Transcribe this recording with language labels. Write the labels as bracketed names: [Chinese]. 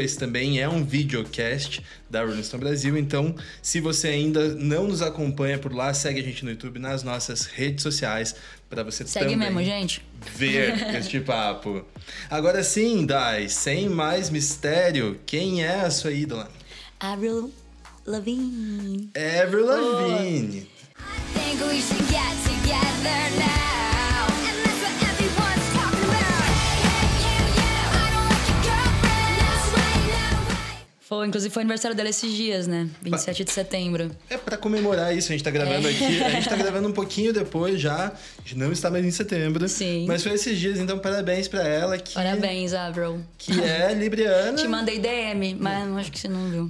[Portuguese] Esse também é um videocast da Rolling Stone Brasil, então se você ainda não nos acompanha por lá, segue a gente no YouTube, nas nossas redes sociais, para você Segue também mesmo, gente. ver este papo. Agora sim, Dai, sem mais mistério, quem é a sua ídola? Avril Lavigne. Avril Lavigne. [English] Think we should get together now. And that's what everyone's talking about. Hey, you, I don't like your girlfriend. No way, no way. [Portuguese] Foi, inclusive foi aniversário dela esses dias, né? 27 de setembro. É pra comemorar isso, a gente tá gravando aqui, a gente tá gravando um pouquinho depois já, a gente não está mais em setembro. Sim. Mas foi esses dias, então parabéns pra ela, que, Parabéns, Avril. que é libriana. Te mandei DM, mas acho que você não viu.